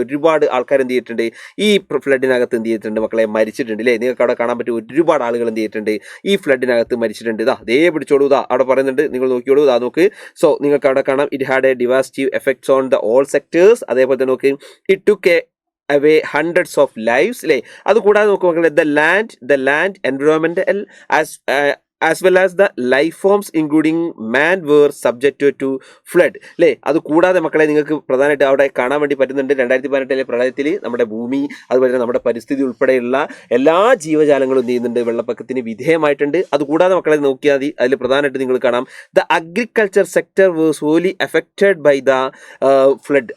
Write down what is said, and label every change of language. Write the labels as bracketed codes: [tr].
[ml] ഒരുപാട് ആൾക്കാർ എന്ത് ചെയ്തിട്ടുണ്ട്, ഈ ഫ്ലഡിനകത്ത് എന്ത് ചെയ്തിട്ടുണ്ട് മക്കളെ, മരിച്ചിട്ടുണ്ട് അല്ലേ. നിങ്ങൾക്ക് അവിടെ കാണാൻ പറ്റും, ഒരുപാട് ആളുകൾ എന്ത് ചെയ്തിട്ടുണ്ട്, ഈ ഫ്ലഡിനകത്ത് മരിച്ചിട്ടുണ്ട്. പിടിച്ചോളൂ, അവിടെ പറയുന്നുണ്ട്, നിങ്ങൾ നോക്കിയോളൂ, നോക്ക്. സോ നിങ്ങൾക്ക് അവിടെ കാണാം, [en] It had a devastive effects on the all sectors. [ml] അതേപോലെ തന്നെ നോക്ക്, [en] it took a away hundreds of lives [ml] അല്ലേ. അതുകൂടാതെ നോക്കുക മക്കളെ, [en] the land environmental as well as the life forms including man were subjected to flood അല്ലേ. [ml] അത് കൂടാതെ മക്കളെ നിങ്ങൾക്ക് പ്രധാനമായിട്ട് അവിടെ കാണാൻ വേണ്ടി പറ്റുന്നുണ്ട് 2018 പ്രളയത്തിൽ നമ്മുടെ ഭൂമി അതുപോലെ തന്നെ നമ്മുടെ പരിസ്ഥിതി ഉൾപ്പെടെയുള്ള എല്ലാ ജീവജാലങ്ങളും എന്ത് ചെയ്യുന്നുണ്ട്, വെള്ളപ്പൊക്കത്തിന് വിധേയമായിട്ടുണ്ട്. അതുകൂടാതെ മക്കളെ നോക്കിയാൽ മതി, അതിൽ പ്രധാനമായിട്ട് നിങ്ങൾ കാണാം [en] The agriculture sector was wholly affected by the flood.